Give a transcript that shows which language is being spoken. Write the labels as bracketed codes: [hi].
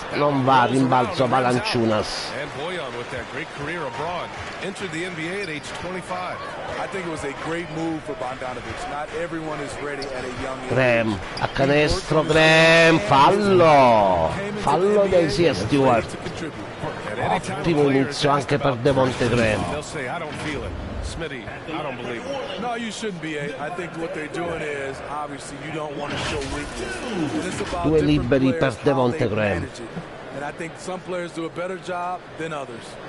[it] Non va, rimbalzo Valanciunas. [en] And Bojan with that great career abroad. Entered the NBA at age 25. I think it was a great move for Bogdanovic. Not everyone is ready at a young age. [it] Graham, a canestro Graham, fallo dei sia Stewart. Ottimo inizio anche per Devonte Graham. [en] Smitty, I don't believe it. No, you shouldn't be. I think what they're doing is obviously you don't want to show weakness. It's about [it] Due liberi per Devonte Graham. [en] And I think some players do a better job than others.